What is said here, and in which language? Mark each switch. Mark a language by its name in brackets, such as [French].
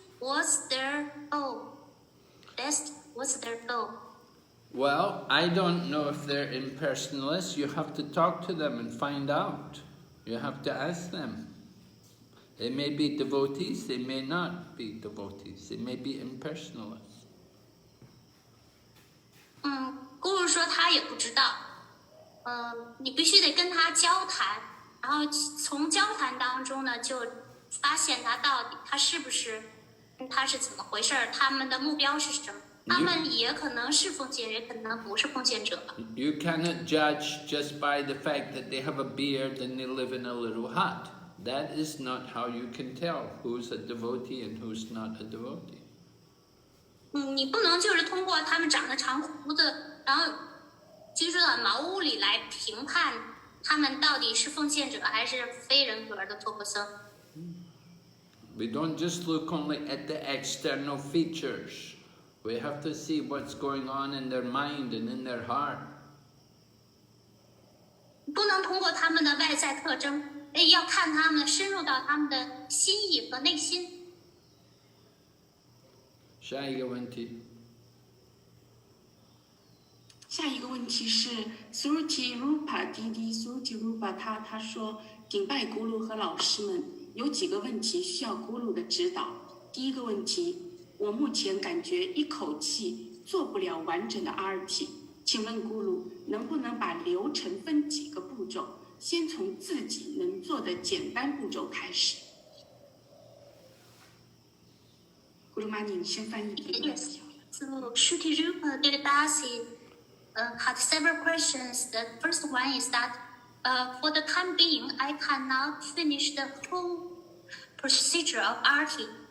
[English] What's their goal? What's their goal? Well, I don't know if they're impersonalists. You have to talk to them and find out. You have to ask them. They may be devotees, they may not be devotees. They may be impersonalists. [Chinese] 姑姑说他也不知道，你必须得跟他交谈，然后从交谈当中呢，就发现他是不是，他是怎么回事，他们的目标是什么。他们也可能是奉献，也可能不是奉献者。 [English] You cannot judge just by the fact that they have a beard and they live in a little hut. That is not how you can tell who's a devotee and who's not a devotee. [Chinese] 你不能就是通过他们长着长胡子，然后居住在茅屋里来评判他们到底是奉献者还是非人格的托钵僧。 [English] We don't just look only at the external features. We have to see what's going on in their mind and in their heart. [Chinese] 不能通过他们的外在特征，要看他们深入到他们的心意和内心。下一个问题。下一个问题是 Sruti Rupa Didi Sruti Rupa 他说顶拜古鲁和老师们有几个问题需要古鲁的指导。第一个问题，我目前感觉一口气做不了完整的 RT， 请问古鲁能不能把流程分几个步骤，先从自己能做的简单步骤开始。古鲁玛尼，你先翻译这个。 [English] Yes. So Shruti Rupa Devadasi had several questions. The first one is that for the time being, I cannot finish the whole procedure of RT.